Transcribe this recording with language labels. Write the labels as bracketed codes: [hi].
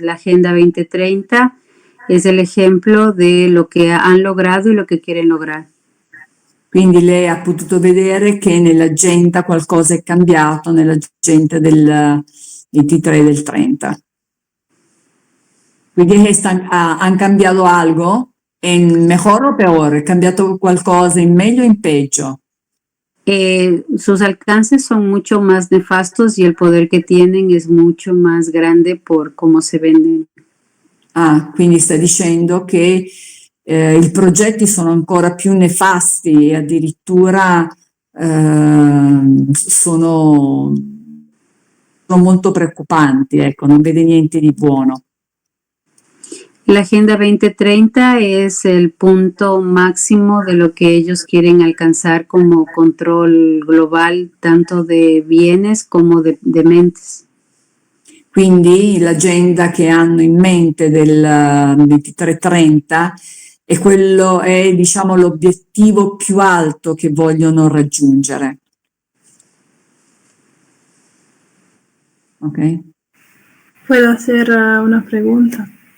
[es] La Agenda 2030 es el ejemplo de lo que han logrado y lo que quieren lograr. [it] Quindi lei ha potuto vedere che nell'agenda qualcosa è cambiato, nell'agenda del 23 e del 30. Quindi han cambiato [es] algo en mejor o peor? [it] ¿Ha cambiato qualcosa in meglio o in peggio? [es] Sus alcances son mucho más nefastos y el poder que tienen es mucho más grande por cómo se venden. [it] Ah, quindi sta dicendo che i progetti sono ancora più nefasti e addirittura sono molto preoccupanti, ecco, non vede niente di buono. [es] La Agenda 2030 es el punto máximo de lo que ellos quieren alcanzar como control global, tanto de bienes como de mentes. [it] Quindi l'agenda che hanno in mente del 2330 è diciamo l'obiettivo più alto che vogliono raggiungere. Ok? [es] ¿Puedo hacer una pregunta?